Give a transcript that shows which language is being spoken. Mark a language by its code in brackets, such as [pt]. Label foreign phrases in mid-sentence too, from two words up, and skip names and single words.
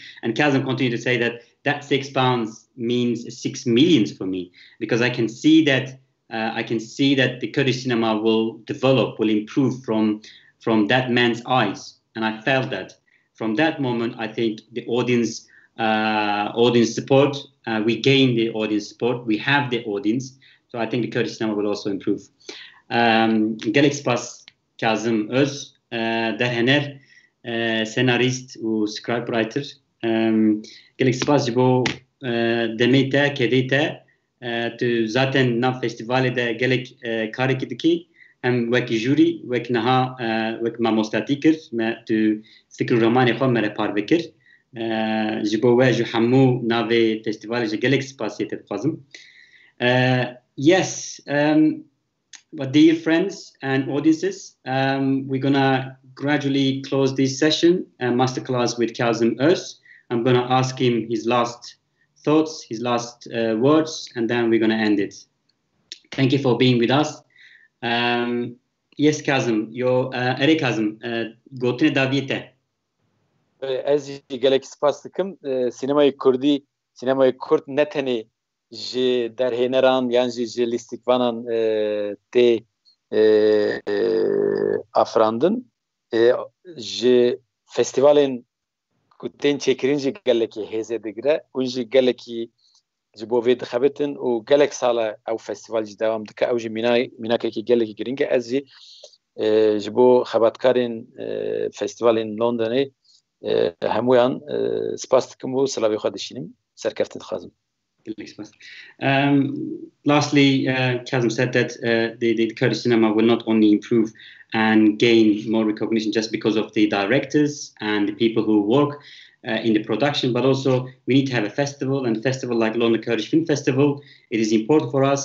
[en] And Kazım continued to say that £6 means 6 millions for me, because I can see that the Kurdish cinema will develop, will improve from that man's eyes, and I felt that. From that moment, I think the audience support, we gain the audience support, we have the audience, so I think the Kurdish cinema will also improve. [ku] Gelek spas Kazım Öz, derhener senarist u scriptwriter. Gelek spas ji bo demê te, kedê te. Tu zaten nav festivalê de gelek karekî dikî, hem wekî jûrî, wek niha wek mamostatî kir, me tu fikr û romanê xwe me re parve kir. Ji bo we ji hemû navê festivalê ji gelek spasiyê te dixwazim. [en] Yes, but dear friends and audiences, we're gonna gradually close this session, masterclass with Kazım Öz. I'm gonna ask him his last thoughts, his last words, and then we're gonna end it. Thank you for being with us. Yes, [ku] Kazım, ere Kazım, gotine daviyete. Ez gelek spas dikim, sinemayı Kurd ne tenê ji derhêneran yan ji lîstikvanan tê afirandin, ji festivalên ku tên çêkirin jî gelekî hêzê digire, hûn jî gelekî ji bo vê dixebitin û gelek sala ew festival jî dewam dike, ew jî mînakekî gelekî giring e. Ez jî ji bo xebatkarên festivalên Londonê hemûyan spas dikim û silavê xwe dişînim, serkeftin dixwazim. [en] Lastly, Kazım said that the Kurdish cinema will not only improve and gain more recognition just because of the directors and the people who work in the production, but also we need to have a festival, and a festival like London Kurdish Film Festival, it is important for us.